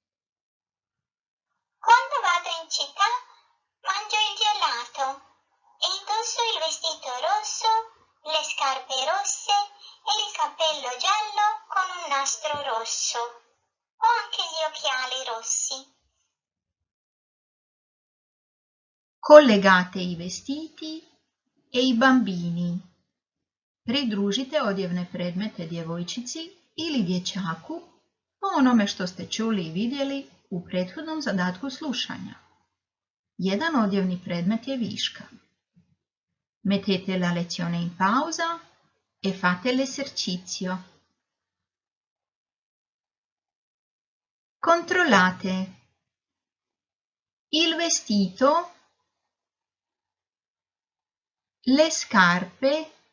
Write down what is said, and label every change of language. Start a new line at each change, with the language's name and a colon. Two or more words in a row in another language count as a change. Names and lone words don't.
Italian: Quando vado in città mangio il gelato e indosso il vestito rosso, le scarpe rosse e il cappello giallo con un nastro rosso. Ho anche gli occhiali rossi. Collegate i vestiti e i bambini.
Croatian: Pridružite odjevne predmete djevojčici ili dječaku po onome što ste čuli i vidjeli u prethodnom zadatku slušanja. Jedan odjevni predmet je viška.
Italian: Mettete la lezione in pausa e fate l'esercizio. Controllate. Il vestito, le scarpe,